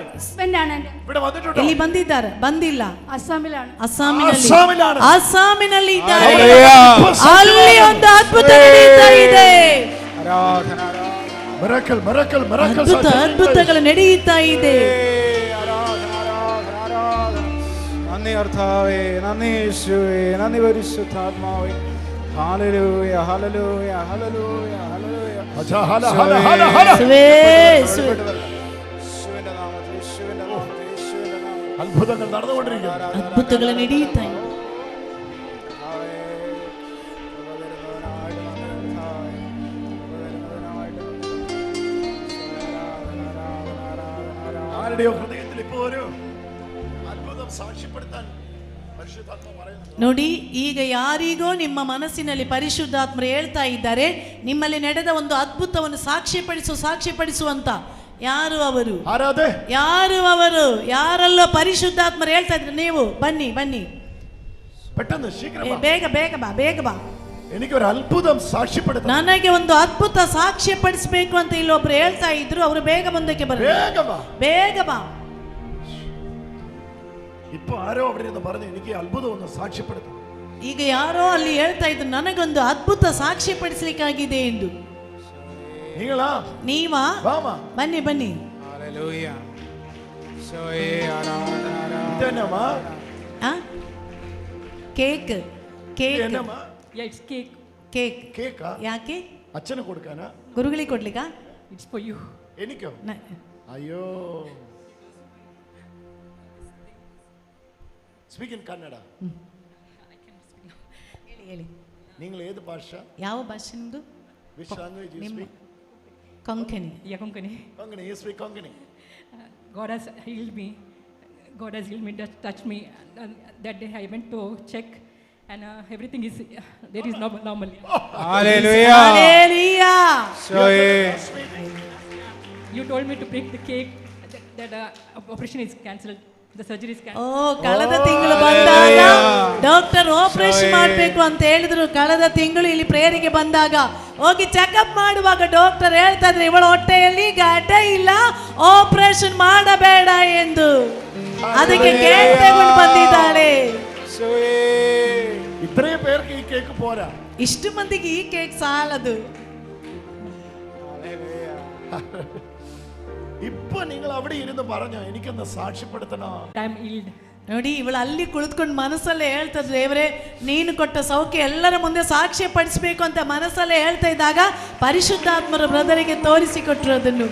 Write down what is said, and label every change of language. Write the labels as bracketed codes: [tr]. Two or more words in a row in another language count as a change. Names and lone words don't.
[ml] ഇവിടെ വന്നിട്ടുണ്ടോ? [kn] ಇಲ್ಲಿ ಬಂದಿದ್ದಾರೆ? ಬಂದಿಲ್ಲ. [ml] ಅಸ್ಸಾಮಿലാണ്. അസ്സാമിലാണ്. [kn] ಅಸ್ಸಾಮಿನಲ್ಲಿ ಇದ್ದಾರೆ. ಅಲ್ಲಿ ಒಂದು ಅದ್ಭುತ ನಡೀತಾ ಇದೆ. [en] miracle miracle miracle. [kn] ಅದ್ಭುತಗಳು ನಡೆಯುತ್ತಾ ಇದೆ. [ml] നന്ദി കർത്താവേ, നന്ദി യേശുവേ, നന്ദി പരിശുദ്ധാത്മാവേ. ഹല്ലേലൂയ ഹല്ലേലൂയ ഹല്ലേലൂയ ഹല്ലേലൂയ. അച്ഛാ ഹല ഹല ഹല ഹല. യേശുവേ, യേശുവിന്റെ നാമത്തിൽ, യേശുവിന്റെ നാമത്തിൽ, യേശുവിന്റെ നാമത്തിൽ. അത്ഭുതങ്ങൾ നടന്നുകൊണ്ടിരിക്കുന്നു. [kn] ಅದ್ಭುತಗಳು ನಡೆಯುತ್ತಾ ಇದೆ. [ml] ആരുടെയോ ഹൃദയത്തിൽ ഇപ്പോൾ ഒരു അത്ഭുതം സാക്ഷ്യപ്പെടുത്താൻ പരിശുദ്ധാത്മ പറയുന്നു. [kn] ನೋಡಿ, ಈಗ ಯಾರಿಗೋ ನಿಮ್ಮ ಮನಸ್ಸಿನಲ್ಲಿ ಪರಿಶುದ್ಧಾತ್ಮರು ಹೇಳ್ತಾ ಇದ್ದಾರೆ, ನಿಮ್ಮಲ್ಲಿ ನಡೆದ ಒಂದು ಅದ್ಭುತವನ್ನು ಸಾಕ್ಷ್ಯಪಡಿಸುವಂತ. ಯಾರು ಅವರು? ಯಾರು ಅವರು? ಯಾರಲ್ಲೋ ಪರಿಶುದ್ಧಾತ್ಮರು ಹೇಳ್ತಾ ಇದ್ರು, ನೀವು ಬನ್ನಿ ಬನ್ನಿ, [ml] പെട്ടെന്ന് ശീഘ്രം [kn] ಬೇಗ ಬೇಗ ಬಾ, ಬೇಗ ಬಾ, [ml] എനിക്കൊരു അത്ഭുതം സാക്ഷ്യപ്പെടുത്താൻ, [kn] ನನಗೆ ಒಂದು ಅದ್ಭುತ ಸಾಕ್ಷ್ಯಪಡಿಸಬೇಕು ಅಂತ ಇಲ್ಲೊಬ್ರು ಹೇಳ್ತಾ ಇದ್ರು. ಅವರು ಬೇಗ ಮುಂದಕ್ಕೆ ಬರಲಿ, ಬೇಗ ಬಾ. [ml] ഇപ്പൊ ആരോ അവിടെ ഇരുന്ന് പറഞ്ഞു, എനിക്ക് അത്ഭുതം ഒന്ന് സാക്ഷ്യപ്പെടുത്താം. [kn] ಈಗ ಯಾರೋ ಅಲ್ಲಿ ಹೇಳ್ತಾ ಇದ್ರು, ನನಗೊಂದು ಅದ್ಭುತ ಸಾಕ್ಷ್ಯಪಡಿಸಲಿಕ್ಕಾಗಿದೆ ಎಂದು. ನೀವಾ? ಬನ್ನಿ ಬನ್ನಿ. [en] cake cake cake [kn] ಕೇಕ್ ಯಾಕೆ? [ml] അച്ഛന് കൊടുക്കാനാ? [kn] ಗುರುಗಳಿಗೆ ಕೊಡ್ಲಿಕ್ಕಾ? [en] It's for you. [ml] എനിക്കോ? അയ്യോ. [en] speak in Kannada. [kn] ಹೇಳಿ. [ml] നിങ്ങൾ ഏത് ഭാഷ? [kn] ಯಾವ ಭಾಷೆ ನಿಮ್ದು? [en] Which language you speak? [kn] ಕೊಂಕಣಿ. [en] Yeah, Konkani. Konkani. You speak Konkani. God has healed me. God has healed me, touched me. That day I went to check, and everything is there is normal. Hallelujah. Hallelujah. You told me to break the cake. That operation is cancelled. The surgery is cancelled. [kn] ಓ, ಕಳೆದ ತಿಂಗಳು ಬಂದಾಗ ಡಾಕ್ಟರ್ ಆಪರೇಷನ್ ಮಾಡಬೇಕು ಅಂತ ಹೇಳಿದ್ರು. ಕಳೆದ ತಿಂಗಳು ಇಲ್ಲಿ ಪ್ರೇಯರಿಗೆ ಬಂದಾಗ ಹೋಗಿ ಚೆಕಪ್ ಮಾಡುವಾಗ ಡಾಕ್ಟರ್ ಹೇಳ್ತಾ ಇದ್ರು, ಇವಳ ಹೊಟ್ಟೆಯಲ್ಲಿ ಗಡ್ಡ ಇಲ್ಲ, ಆಪರೇಷನ್ ಮಾಡಬೇಡ ಎಂದು. ಅದಕ್ಕೆ ಕೇಕ್ ತಗೊಂಡು ಬಂದಿದ್ದಾಳೆ. [ml] ഇത്രയും പേർക്ക് ഈ കേക്ക് പോരാ. [kn] ಇಷ್ಟು ಮಂದಿಗೆ ಈ ಕೇಕ್ ಸಾಲದು. [ml] ഇപ്പൊ നിങ്ങൾ അവിടെ ഇരുന്ന് പറഞ്ഞോ, എനിക്കൊന്ന് സാക്ഷ്യപ്പെടുത്തണോ. [kn] ನೋಡಿ, ಇವಳು ಅಲ್ಲಿ ಕುಳಿತುಕೊಂಡು ಮನಸ್ಸಲ್ಲೇ ಹೇಳ್ತಾ ಇದ್ರು, ದೇವರೇ ನೀನು ಕೊಟ್ಟ ಸೌಖ್ಯ ಎಲ್ಲರ ಮುಂದೆ ಸಾಕ್ಷ್ಯ ಪಡಿಸಬೇಕು ಅಂತ ಮನಸ್ಸಲ್ಲೇ ಹೇಳ್ತಾ ಇದ್ದಾಗ ಪರಿಶುದ್ಧಾತ್ಮರ ಬ್ರದರಿಗೆ ತೋರಿಸಿಕೊಟ್ರು ಅದನ್ನು.